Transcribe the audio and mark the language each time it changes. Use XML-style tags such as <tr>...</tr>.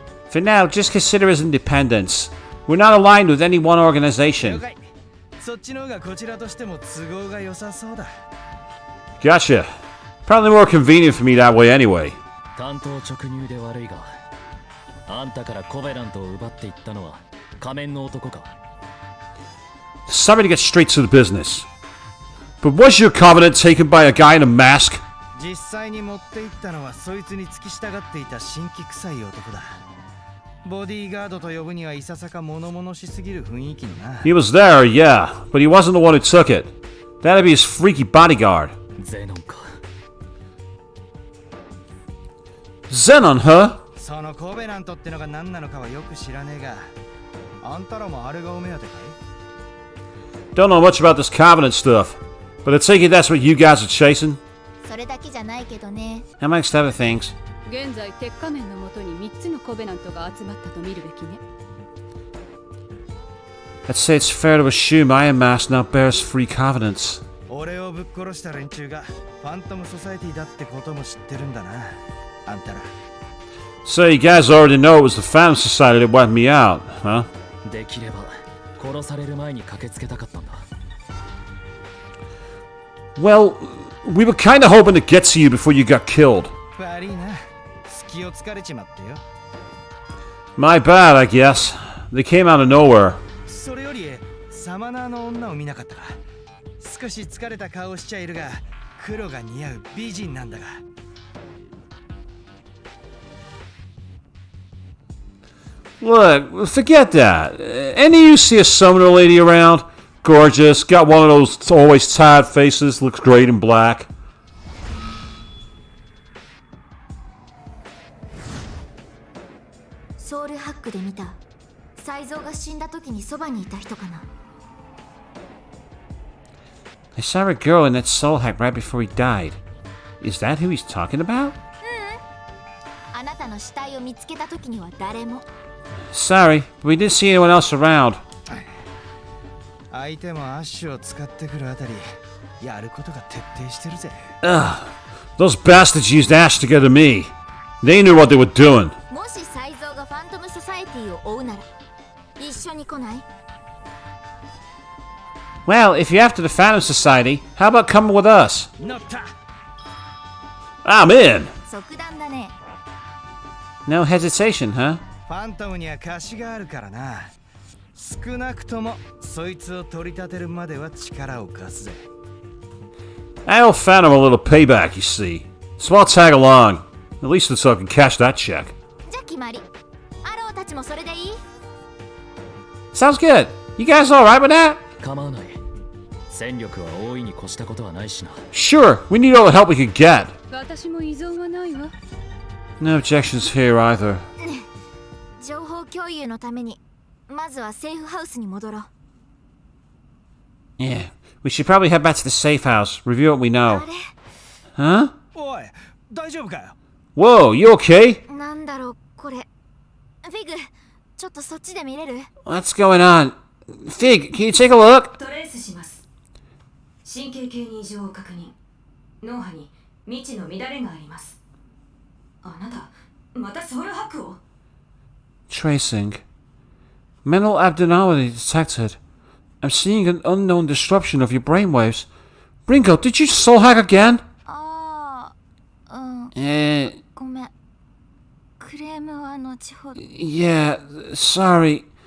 <en>For now, just consider us independents. We're not aligned with any one organization.</en> <ja>了解。そっちの方がこちらとしても都合が良さそうだ。</ja> <en>Gotcha. Probably more convenient for me that way anyway.</en> <ja>単刀直入で悪いが、あんたからコベラントを奪っていったのは仮面の男か。</ja> <en>Sorry to get straight to the business. But was your covenant taken by a guy in a mask?</en> <ja>実際に持って行ったのはそいつに付き従っていた新規臭い男だ。ボディーガードと呼ぶにはいささか物々しすぎる雰囲気にな。</ja> <en>He was there, yeah, but he wasn't the one who took it. That'd be his freaky bodyguard.</en> <ja>ゼノンか。</ja> <en>Xenon, huh?</en> <ja>そのコベナントってのが何なのかはよく知らねえが、あんたらもあれがお目当てかい？</ja> <en>Don't know much about this covenant stuff, but I take it that's what you guys are chasing?</en> <ja>それだけじゃないけどね。</ja> <en>Amongst other things.</en> <ja>現在鉄仮面のもとに3つのコベナントが集まったと見るべきね。</ja> <en>I'd say it's fair to assume Iron Mask now bears three covenants.</en> <ja>俺をぶっ殺した連中がファントムソサエティだってことも知ってるんだな、あんたら。</ja> <en>So you guys already know it was the Phantom Society that wiped me out, huh?</en> <ja>できれば殺される前に駆けつけたかったんだ。</ja> <en>Well, we were kinda hoping to get to you before you got killed.</en> <ja>悪いな、隙をつかれちまってよ。</ja> <en>My bad, I guess. They came out of nowhere.</en> <ja>それよりサマナーの女を見なかったか。少し疲れた顔しちゃいるが、黒が似合う美人なんだが。</ja> <en>Look, forget that. Any of you see a summoner lady around? Gorgeous, got one of those always tired faces, looks great in black.</en> <ja>ソウルハックで見た。サイゾウが死んだ時にそばにいた人かな。</ja> <en>I saw a girl in that soul hack right before he died. Is that who he's talking about?</en> <ja>あなたの死体を見つけた時には誰も。</ja> <en>Sorry, but we didn't see anyone else around.</en> <ja>相手もアッシュを使ってくるあたり、やることが徹底してるぜ。</ja> <en>Ugh. Those bastards used Ash to get to me. They knew what they were doing.</en> <ja>もしサイゾウがファントムソサエティを追うなら一緒に来ない？</ja> <en>Well, if you're after the Phantom Society, how about coming with us?</en> <ja>乗った。</ja> <en>I'm in.</en> <ja>即断だね。</ja> <en>No hesitation, huh?</en> <ja>ファントムには貸しがあるからな。少なくともそいつを取り立てるまでは力を貸すぜ。</ja> <en>I owe Phantom a little payback, you see. So I'll tag along. At least until I can cash that check.</en> <ja>じゃ決まり。アローたちもそれでいい？</ja> <en>Sounds good. You guys alright with that?</en> <ja>構わない。戦力は大いに越したことはないしな。</ja> <en>Sure, we need all the help we can get.</en> <ja>私も依存はないわ。</ja> <en>No objections here either.</en> <ja>情報共有のためにまずはセーフハウスに戻ろう。</ja> <en>Yeah. We should probably head back to the safe house, review what we know.</en> <ja>あれ</ja> <en>Huh?</en> <ja>おい、大丈夫かよ。</ja> <en>Whoa, you okay?</en> <ja>なんだろうこれ。フィグ、ちょっとそっちで見れる？</ja> <en>What's going on? Fig, can you take a look?</en> <ja>トレースします。神経系に異常を確認。脳波に未知の乱れがあります。あなた、またソウルハックを？</ja> <en>Tracing. Mental abnormality detected. I'm seeing an unknown disruption of your brainwaves. Ringo, did you soul hack again?</en> <ja>ああ、うん。 Eh, ごめん。クレームは後ほど。</ja> <en>yeah, sorry.</en>